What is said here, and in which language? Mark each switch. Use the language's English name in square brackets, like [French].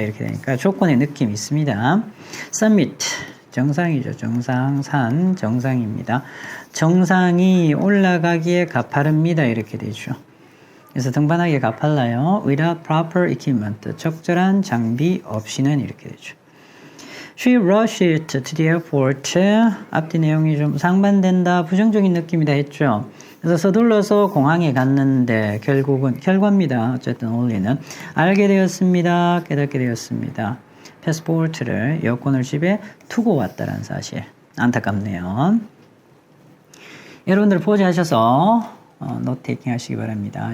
[Korean] 이렇게 되니까 조건의 느낌이 있습니다. summit. 정상이죠. 정상산 정상입니다. 정상이 올라가기에 가파릅니다. 이렇게 되죠. 그래서 등반하기에 가팔라요. [English] Without proper equipment. [Korean] 적절한 장비 없이는 이렇게 되죠. [English] She rushed to the airport. [Korean] 앞뒤 내용이 좀 상반된다. 부정적인 느낌이다 했죠. 그래서 서둘러서 공항에 갔는데 결국은 결과입니다. 어쨌든 only는 알게 되었습니다. 깨닫게 되었습니다. 패스포트를 여권을 집에 두고 왔다는 사실. 안타깝네요. 여러분들 포즈하셔서 노트테이킹 하시기 바랍니다.